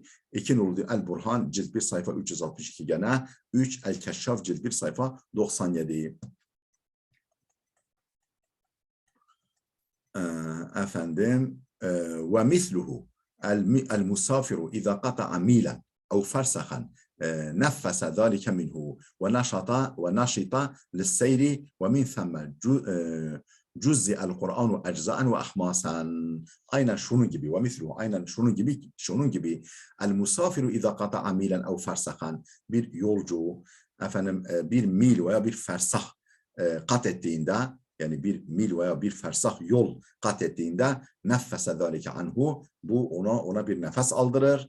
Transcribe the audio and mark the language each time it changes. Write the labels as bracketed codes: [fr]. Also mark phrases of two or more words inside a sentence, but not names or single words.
[tr] 2 nolu El Burhan, cilt 1 sayfa 362 gene. 3 El Keşşaf, cilt 1 sayfa 97. [ar] Efendim ومثله المسافر إذا قطع ميلا أو فرسخا نفس ذلك منه ونشط للسير ومن ثم جزء القرآن أجزاء وأحماسا. [tr] Aynen şunun gibi, [ar] ومثل, [tr] aynen şunun gibi [ar] المسافر إذا قطع ميلا أو فرسخا, [tr] bir yolcu efendim bir mil veya bir fersah kat ettiğinde, yani bir mil veya bir fersah yol kat ettiğinde [ar] نفّس ذلك عنه, [tr] bu ona bir nefes aldırır.